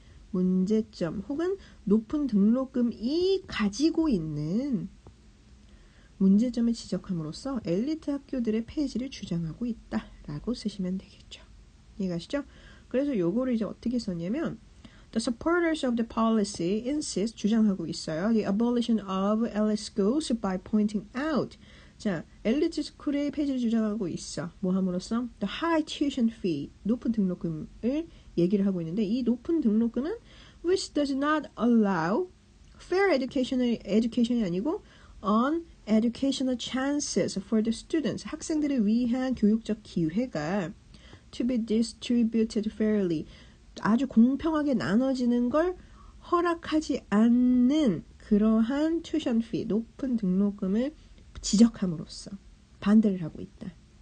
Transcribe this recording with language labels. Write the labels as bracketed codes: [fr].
[ko] 문제점 혹은 높은 등록금이 가지고 있는 문제점을 지적함으로써 엘리트 학교들의 폐지를 주장하고 있다라고 쓰시면 되겠죠. 이해가시죠? 그래서 요거를 이제 어떻게 썼냐면 [en] The supporters of the policy insist [ko] 주장하고 있어요. [en] The abolition of elite schools by pointing out. [ko] 자, 엘리트 스쿨의 폐지를 주장하고 있어. 뭐 함으로써? [en] The high tuition fee. [ko] 높은 등록금을 얘기를 하고 있는데 이 높은 등록금은 [en] which does not allow fair education [ko] 이 아니고 [en] on educational chances for the students. [ko] 학생들을 위한 교육적 기회가 [en] to be distributed fairly. [ko] 아주 공평하게 나눠지는 걸 허락하지 않는 그러한 튜션 피, 높은 등록금을 지적함으로써 반대를 하고 있다.